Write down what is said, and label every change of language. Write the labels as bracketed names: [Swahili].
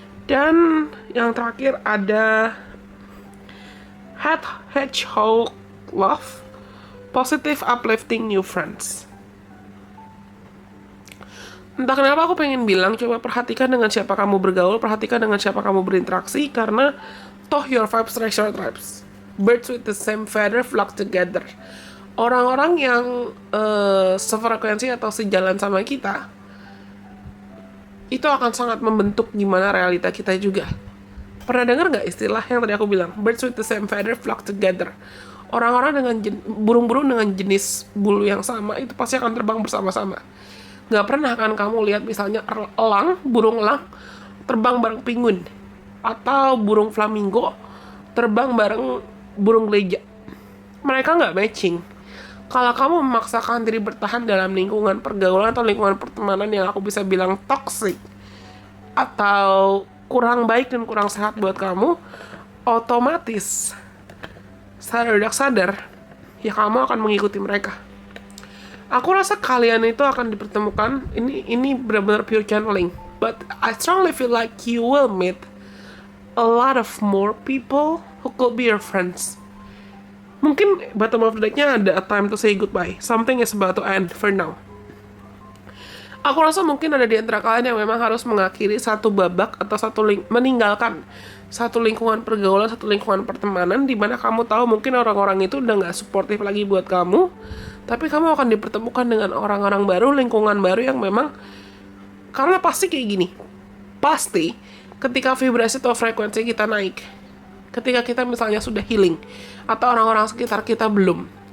[Indonesian] Dan yang terakhir ada Hedgehog Love, [English] positive uplifting new friends. [Indonesian] Entah kenapa aku pengen bilang, coba perhatikan dengan siapa kamu bergaul, perhatikan dengan siapa kamu berinteraksi, karena toh [English] your vibes attract your tribes. Birds with the same feather flock together. [Indonesian] Orang-orang yang sefrekuensi atau sejalan sama kita, itu akan sangat membentuk gimana realita kita juga. Pernah dengar nggak istilah yang tadi aku bilang? [English] Birds with the same feather flock together. [Indonesian] Orang-orang dengan burung-burung dengan jenis bulu yang sama, itu pasti akan terbang bersama-sama. Nggak pernah kan kamu lihat misalnya burung elang, terbang bareng penguin. Atau burung flamingo, terbang bareng burung geleja. Mereka nggak matching. Kalau kamu memaksakan diri bertahan dalam lingkungan pergaulan atau lingkungan pertemanan yang aku bisa bilang toxic atau kurang baik dan kurang sehat buat kamu, otomatis sadar tidak sadar ya kamu akan mengikuti mereka. Aku rasa kalian itu akan dipertemukan. Ini benar-benar [English] pure channeling, but I strongly feel like you will meet a lot of more people who could be your friends. Mungkin bottom of the deck-nya ada a time to say goodbye. Something is about to end for now. [Indonesian] Aku rasa mungkin ada di antara kalian yang memang harus mengakhiri satu babak atau meninggalkan satu lingkungan pergaulan, satu lingkungan pertemanan di mana kamu tahu mungkin orang-orang itu udah nggak suportif lagi buat kamu, tapi kamu akan dipertemukan dengan orang-orang baru, lingkungan baru yang memang, karena pasti kayak gini, pasti ketika vibrasi atau frekuensi kita naik, ketika kita misalnya sudah healing atau orang-orang sekitar kita belum,